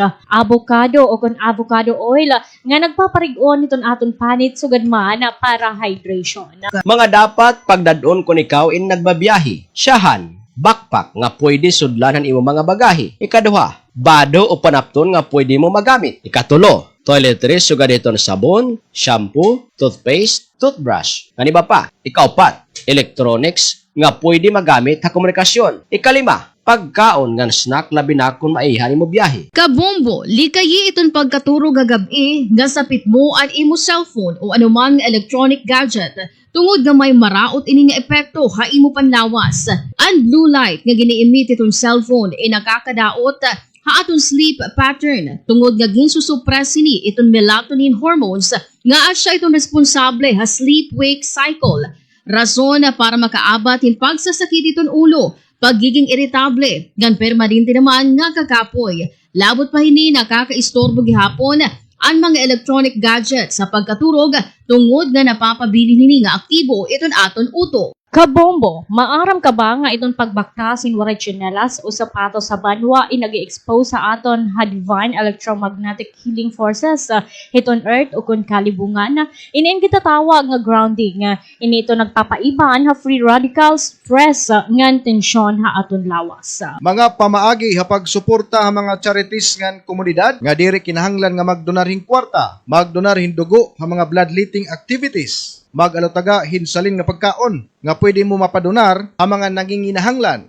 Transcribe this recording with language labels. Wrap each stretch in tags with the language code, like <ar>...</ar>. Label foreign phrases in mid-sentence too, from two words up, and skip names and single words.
<war>Avocado o kon</war> <en>avocado oil</en> <war>nga nagpaparigon niton aton panit sugad man para hydration. Mga dapat pagdadon kung ikaw in nagbabiyahe. Syahan, backpack nga pwede sudlanan imo mga bagahe. Ikaduha, bado o panapton nga pwede mo magamit. Ikatulo, toiletries sugad iton sabon,</war> <en>shampoo, toothpaste, toothbrush.</en> <war>Nga pa? Ikaupat, electronics nga pwede magamit sa komunikasyon. Ikalima, pagkaon nga snack labi na kung maihan mo biyahe. Kabombo, likayi iton pagkaturo gagabi nga sapit mo ang imo cellphone o anuman nga</war> <en>electronic gadget</en> <war>tungod nga may maraot ini nga epekto ha imo panlawas. Ang</war> <en>blue light</en> <war>nga gini-emit itong cellphone ay nakakadaot aton</war> <en>sleep pattern</en> <war>tungod nga ginsusuppress ni iton</war> <en>melatonin hormones</en> <war>nga asya itong responsable ha</war> <en>sleep-wake cycle.</en> <war>Rason para makaabat hin pagsasakit iton ulo, pagiging irritable, gan permanente naman nga kakapoy. Labot pa hini nakakaistorbo gihapon ang mga</war> <en>electronic gadgets</en> <war>sa pagkaturog tungod nga napapabili nini nga aktibo iton aton utok. Kabombo, maaram ka ba nga itong pagbaktasin waray tsinelas o sapatos sa banwa inag-expose sa aton ha</war> <en>divine electromagnetic healing forces</en> <war>iton earth o kun kalibungan inin kita tawag nga grounding ini ito nagpapaiban ha</war> <en>free radicals stress</en> <war>ngan tensyon ha aton lawas. Mga pamaagi hapag suporta ha mga charities ngan komunidad nga diri kinahanglan nga magdonar hing kwarta, magdonar hin dugo ha mga</war> <en>bloodletting activities,</en> <war>mag-alutaga hinsalin nga pagkaon nga pwede mo mapadonar ang mga nanginginahanglan.</war>